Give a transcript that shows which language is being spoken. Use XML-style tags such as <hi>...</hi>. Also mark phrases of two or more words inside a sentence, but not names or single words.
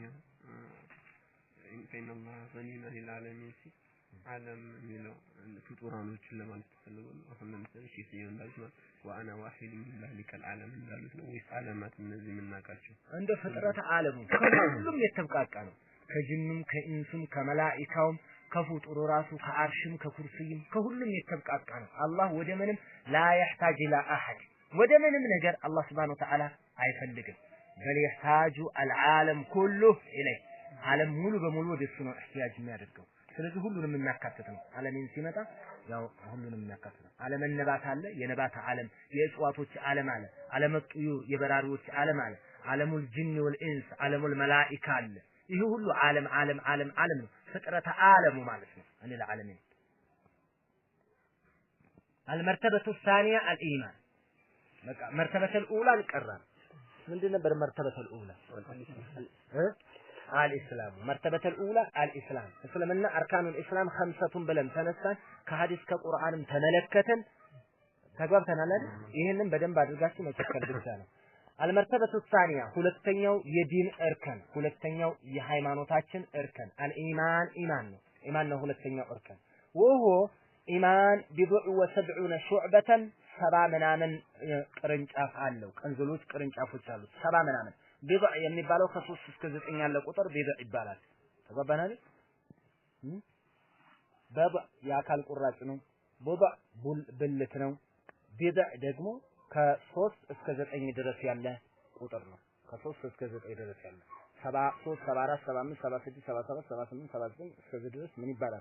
<am>ኢንተነማ ዘኒና ለዓለሚን ዓለም የሚለው ፍጡራኖችን ለማለት ተፈልጎ ነው። አሁን ለምሳሌ ሺህ እንዳሉት ነው</am> <ar>وأنا واحد من ذلك العالم</ar> <am>እንዳሉት ነው ወይስ ዓለማት እነዚህ የምናውቃቸው እንደ ፍጥረት ዓለሙ ሁሉም የተብቃቃ ነው። ከጅኑም ከኢንሱም ከመላኢካውም ከፍጡሩ ራሱ ከአርሽም ከኩርሲይም ከሁሉም የተብቃቃ ነው። አላህ ወደ ምንም</am> <ar>لا يحتاج الى احد</ar> <am>ወደ ምንም ነገር አላህ</am> <ar>سبحانه وتعالى</ar> <am>አይፈልግም።</am> <ar>بل يحتاج العالم كله اليه</ar> <am>ዓለም ሙሉ በሙሉ ወደሱ ነው احتياج የሚያደርገው። ስለዚህ ሁሉንም የሚያካትት ነው። ዓለምን ሲመጣ ያው ሁሉንም የሚያካትት ነው።</am> <ar>عالم نبات</ar> <am>አለ፣ የነባት ዓለም፣ የእጽዋቶች ዓለም አለ፣</am> <ar>عالم طيور</ar> <am>የበራሪዎች ዓለም አለ፣</am> <ar>عالم الجن والإنس عالم الملائكة</ar> <am>አለ። ይሄ ሁሉ ዓለም ዓለም ዓለም ዓለም ነው። ፍጥረተ ዓለሙ ማለት ነው። እኔ ለዓለምን</am> <ar>المرتبة الثانية الإيمان በቃ مرتبة الأولى القران</ar> <am>ምንድን ነበር</am> <ar>مرتبة الأولى الاسلام مرتبه الاولى الاسلام እስልምና اركان الاسلام خمسة</ar> <am>ብለን ተነሳን ከሐዲስ ከቁርአንም ተመለከተን ተግባብተናል አይደል? ይሄንን በደንብ አድርጋችሁ መቸከል ብቻ ነው።</am> <ar>المرتبه الثانية</ar> <am>ሁለተኛው የዲን እርከን ሁለተኛው የሃይማኖታችን እርከን الإيمان ኢማን ነው። ኢማን ነው ሁለተኛው እርከን</am> <ar>وهو إيمان بضع و70 شعبة</ar> <am>ሰባ ምናምን ቅርንጫፍ አለው። ቀንዝሎች ቅርንጫፎች አሉት። ሰባ ምናምን ቢضع የሚባለው ከ3 እስከ 9 ያለ ቁጥር ቢضع ይባላል። ተገባናል? በضع የአካል ቁራጭ ነው። ቢضع ብልት ነው። ቢضع ደግሞ ከ3 እስከ 9 ድረስ ያለ ቁጥር ነው። ከ3 እስከ 9 ድረስ ያለ 73 74 75 76 77 78 79 እስከ ድረስ ምን ይባላል?</am>